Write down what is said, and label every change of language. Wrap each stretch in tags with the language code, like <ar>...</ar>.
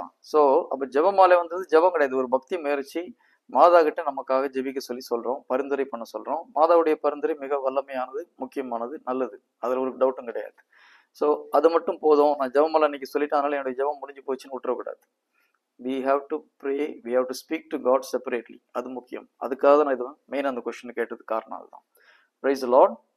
<ta>So அப்ப ஜெபமாலை வந்தது ஜெபம் கிடையாது, ஒரு பக்தி முயற்சி. மாதா கிட்ட நமக்காக ஜெபிக்க சொல்லி சொல்றோம், பரிந்துரை பண்ண சொல்றோம். மாதாவுடைய பரிந்துரை மிக வல்லமையானது, முக்கியமானது, நல்லது, அதுல ஒரு டவுட்டும் கிடையாது. ஸோ அது மட்டும் போதும். நான் ஜெபமாலை இன்னைக்கு சொல்லிட்டேன், அதனால என்னுடைய ஜெபம் முடிஞ்சு போச்சுன்னு விட்டுறக்கூடாது.</ta> <en>we have to pray, we have to speak to God separately.</en> <ta>அது முக்கியம். அதுக்காக தான் நான் இது மெயின் அந்த கொஸ்டின் கேட்டது காரணம் அதுதான்.</ta> <en>Praise the Lord.</en>